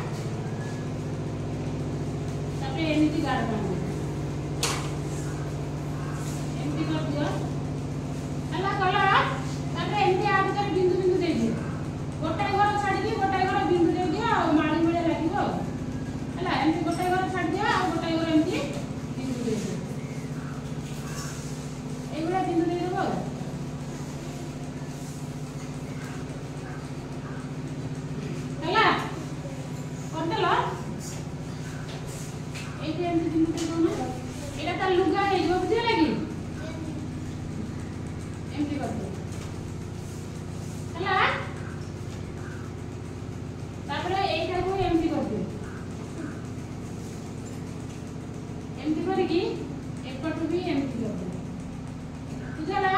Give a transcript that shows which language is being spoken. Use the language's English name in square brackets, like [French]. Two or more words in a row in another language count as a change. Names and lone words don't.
[Odia] ତାପରେ ଏମିତି ଗାର ଟାଣିବ ଏମିତି କରିଦିଅ ହେଲା କଲ। ତାପରେ ଏମିତି ଆ ଭିତରେ ବିନ୍ଦୁ ବିନ୍ଦୁ ଦେଇଦିଅ। ଗୋଟାଏ ଘର ଛାଡ଼ିକି ଗୋଟାଏ ଘର ବିନ୍ଦୁ ଦେଇଦିଅ ଆଉ ମାଳି ଭଳିଆ ଲାଗିବ ଆଉ ହେଲା। ଏମିତି ଗୋଟାଏ ଘର ଛାଡ଼ିଦିଅ ଆଉ ଗୋଟାଏ ଘର ଏମିତି ବିନ୍ଦୁ ଦେଇଦିଅ। [Bangla] এইগুলা বিন্দু দিয়ে দেবো [Odia] ହେଲା କରିଦେଲ। [Bangla] এইটা এমনি বিন্দু দেবো না এটা তার লুগা [Odia] ହେଇଯିବ ବୁଝିହେଲା କି ଏମିତି କରିଦିଅ ହେଲା। ତାପରେ এইଟାକୁ ଏମିତି କରିଦିଅ ଏମିତି କରିକି ଏପଟୁ ବି ଏମିତି କରିଦିଅ ବୁଝିହେଲା।